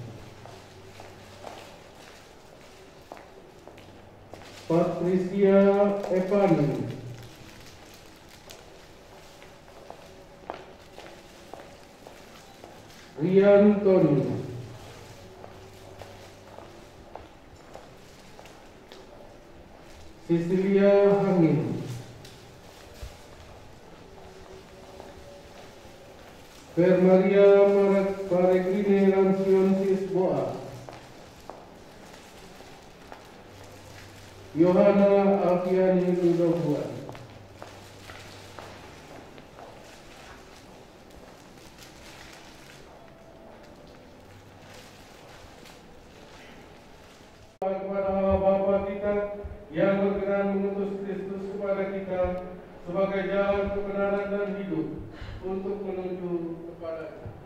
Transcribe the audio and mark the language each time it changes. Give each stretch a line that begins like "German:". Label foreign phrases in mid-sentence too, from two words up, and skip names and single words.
Indonesian: Patricia Evani, Rian Tony, Cecilia Hangin, Per Maria Peregrine Lampionsis Boa, Yohana Alfiani Ludohuan, kepada Allah Bapa kita yang berkenan mengutus Kristus kepada kita sebagai jalan kebenaran dan hidup untuk menuju kepada